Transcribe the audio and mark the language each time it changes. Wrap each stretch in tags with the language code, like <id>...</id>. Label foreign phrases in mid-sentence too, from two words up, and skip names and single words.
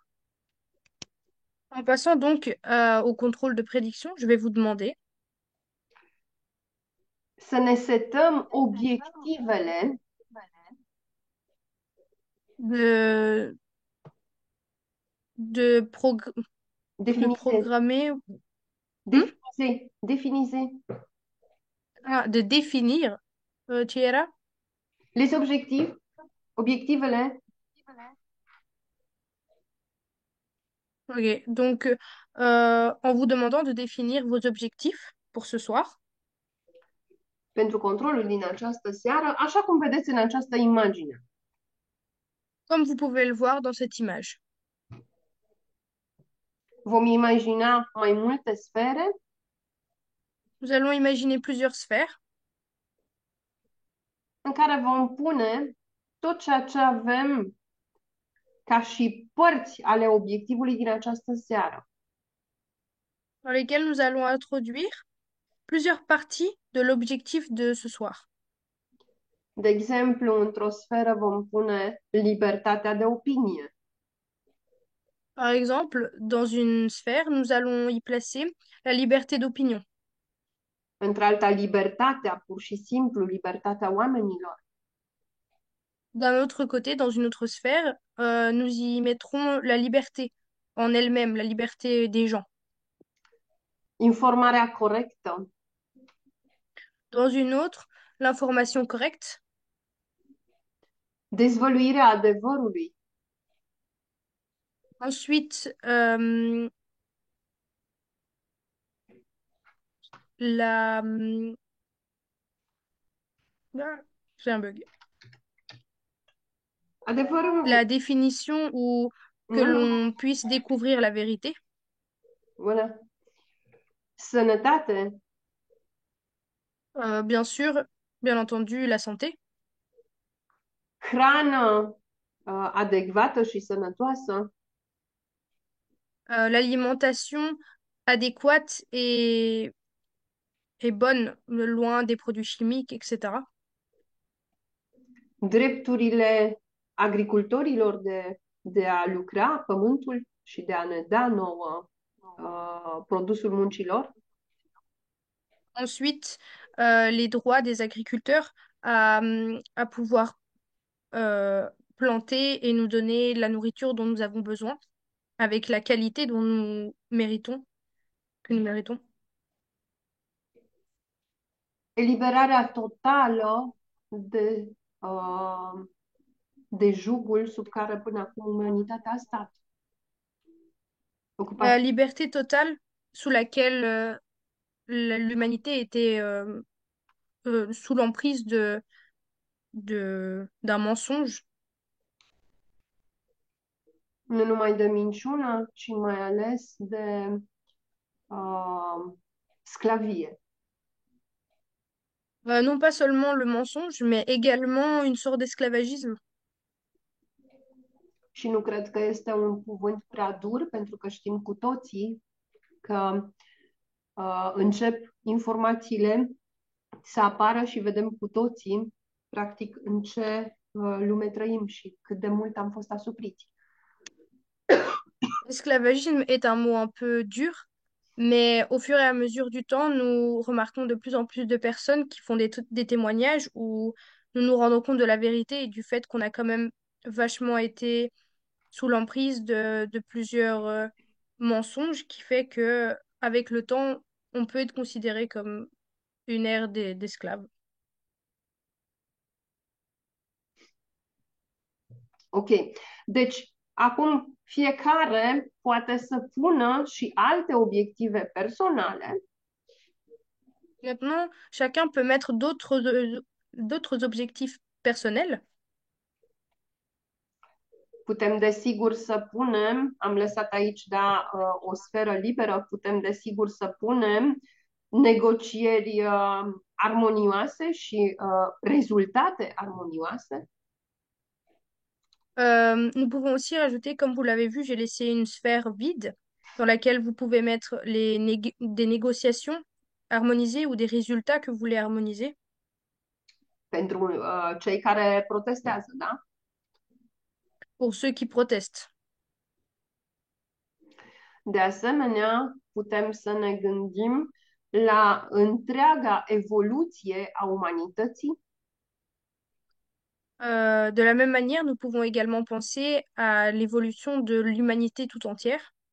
<fr>En passant donc au contrôle de prédiction, je vais vous demander</fr> <ro>să ne setăm obiectivele de, de, de definite,</ro> <fr>programmer,</fr> <ro>definize</ro> <fr>de définir, tu es là? les objectifs, obiectivele Ok, donc en vous demandant de définir vos objectifs pour ce soir,</fr> <ro>pentru controlul din această seară, așa cum vedeți în această imagine.</ro> <fr>comme vous pouvez le voir dans cette image.</fr> <ro>Vom imagina mai multe sfere</ro> <fr>Nous allons imaginer plusieurs sphères</fr> <ro>în care vom pune tot ceea ce avem ca și părți ale obiectivului din această seară.</ro> <fr>dans lesquelles nous allons introduire plusieurs parties de l'objectif de ce soir.</fr> <ro>De exemplu, într-o sferă vom pune libertatea de opinie.</ro> <fr>Par exemple, dans une sphère, nous allons y placer la liberté d'opinion.</fr> <ro>Într-alta, libertatea, pur și simplu, libertatea oamenilor.</ro> <fr>D'un autre côté, dans une autre sphère, nous y mettrons la liberté en elle-même, la liberté des gens.</fr> <ro>Informarea corectă,</ro> <fr>Dans une autre, l'information correcte.</fr> <ro>dezvăluirea adevărului,</ro> <fr>Ensuite, la... ah, j'ai un bug.</fr> <ro>adevărul,</ro> <fr>La définition ou que</fr> <ro>nu, nu,</ro> <fr>l'on puisse découvrir la vérité.</fr> <ro>bună, sănătate,</ro> <fr>Bien sûr, bien entendu, la santé.</fr> <ro>hrană adecvată și sănătoasă,</ro> <fr>L'alimentation adéquate et bonne, loin des produits chimiques, etc.</fr> <ro>drepturile agricultorilor de a lucra pământul și de a ne da nouă produsul muncilor,</ro> <fr>Ensuite, les droits des agriculteurs à pouvoir planter et nous donner la nourriture dont nous avons besoin, avec la qualité dont nous méritons, que nous méritons.</fr> <ro>eliberarea totală uh, de jugul sub care până acum umanitatea a stat.</ro> <fr>La</fr> <ro>Ocupat</ro> <fr>liberté totale sous laquelle l'humanité était sous l'emprise d'un mensonge,</fr> <ro>nu numai de minciună, ci mai ales de sclavie.</ro> <fr>Non pas seulement le mensonge, mais également une sorte d'esclavagisme.</fr> <ro>Și nu cred că este un cuvânt prea dur, pentru că știm cu toții că încep informațiile să apară și vedem cu toții, practic, în ce lume trăim și cât de mult am fost asupriți.</ro> <fr>L'esclavagisme est un mot un peu dur, mais au fur et à mesure du temps, nous remarquons de plus en plus de personnes qui font des témoignages où nous nous rendons compte de la vérité et du fait qu'on a quand même vachement été sous l'emprise de plusieurs mensonges, qui fait que avec le temps, on peut être considéré comme une ère d'esclaves. Ok.</fr> <ro>Deci, acum fiecare poate să pună și alte obiective personale.</ro> <fr>Maintenant, chacun peut mettre d'autres objectifs personnels.</fr> <ro>Putem, desigur, să punem, am lăsat aici, da, o sferă liberă, putem, desigur, să punem negocieri armonioase și rezultate armonioase.</ro> <fr>Nous pouvons aussi rajouter, comme vous l'avez vu, j'ai laissé une sphère vide dans laquelle vous pouvez mettre des négociations harmonisées ou des résultats que vous voulez harmoniser.</fr> <ro>Pentru cei care protestează, da?</ro> <fr>Pour ceux qui protestent.</fr> <ro>De asemenea, putem să ne gândim la întreaga evoluție a umanității,</ro> <fr>De la même manière, nous pouvons également penser à l'évolution de l'humanité tout entière,</fr>